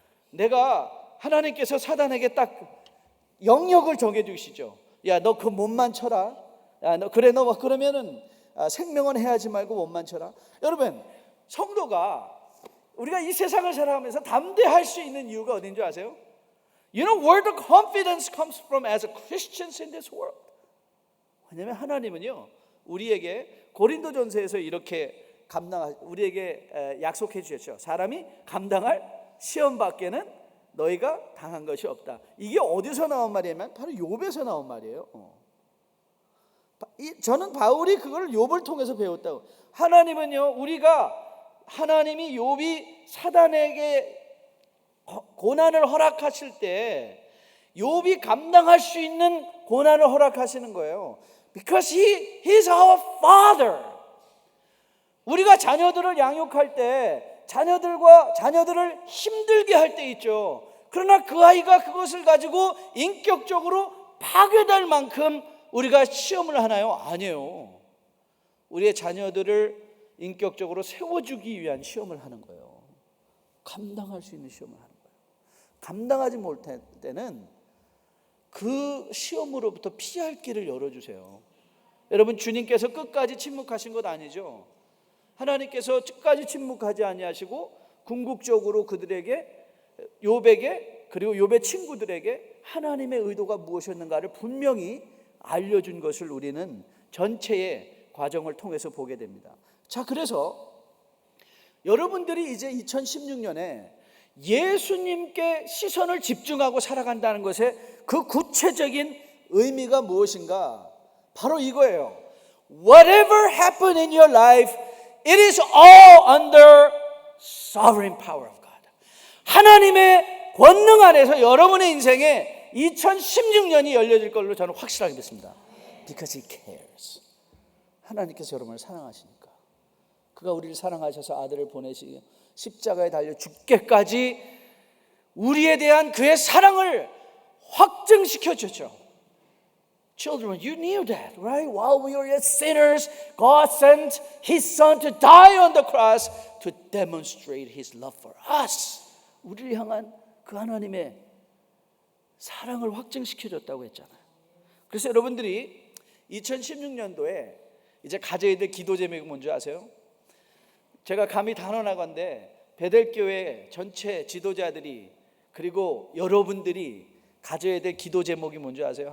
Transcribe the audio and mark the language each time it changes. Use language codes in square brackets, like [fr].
[ko] 내가 하나님께서 사단에게 딱 영역을 정해주시죠. 야, 너 그 몸만 쳐라. 야, 너 그래, 너 그러면은 생명은 해하지 말고 몸만 쳐라. 여러분, 성도가 우리가 이 세상을 살아가면서 담대할 수 있는 이유가 어딘 줄 아세요? [en] You know where the confidence comes from as Christians in this world? [ko] 왜냐하면 하나님은요, 우리에게 고린도전서에서 이렇게 우리에게 약속해 주셨죠. 사람이 감당할 시험 밖에는 너희가 당한 것이 없다. 이게 어디서 나온 말이냐면 바로 욥에서 나온 말이에요. 저는 바울이 그걸 욥을 통해서 배웠다고. 하나님은요, 하나님이 욥이 사단에게 고난을 허락하실 때 욥이 감당할 수 있는 고난을 허락하시는 거예요. [en] Because he is our father. [ko] 우리가 자녀들을 양육할 때 자녀들을 힘들게 할 때 있죠. 그러나 그 아이가 그것을 가지고 인격적으로 파괴될 만큼 우리가 시험을 하나요? 아니에요. 우리의 자녀들을 인격적으로 세워주기 위한 시험을 하는 거예요. 감당할 수 있는 시험을 하는 거예요. 감당하지 못할 때는 그 시험으로부터 피할 길을 열어주세요. 여러분, 주님께서 끝까지 침묵하신 것 아니죠? 하나님께서 끝까지 침묵하지 아니하시고 궁극적으로 그들에게, 욥에게, 그리고 욥의 친구들에게 하나님의 의도가 무엇이었는가를 분명히 알려준 것을 우리는 전체의 과정을 통해서 보게 됩니다. 자, 그래서 여러분들이 이제 2016년에 예수님께 시선을 집중하고 살아간다는 것의 그 구체적인 의미가 무엇인가? 바로 이거예요. [en] Whatever happened in your life, it is all under sovereign power of God. [ko] 하나님의 권능 안에서 여러분의 인생에 2016년이 열려질 걸로 저는 확실하게 믿습니다. [en] Because He cares. [ko] 하나님께서 여러분을 사랑하시니까. 그가 우리를 사랑하셔서 아들을 보내시고 십자가에 달려 죽게까지 우리에 대한 그의 사랑을 확증시켜 주셨죠. [en] Children, you knew that, right? While we were yet sinners, God sent His Son to die on the cross to demonstrate His love for us. [ko] 우리를 향한 그 하나님의 사랑을 확증시켜줬다고 했잖아요. 그래서 여러분들이 2016년도에 이제 가져야 될 기도 제목이 뭔지 아세요? 제가 감히 단언하건대 베델교회 전체 지도자들이 그리고 여러분들이 가져야 될 기도 제목이 뭔지 아세요?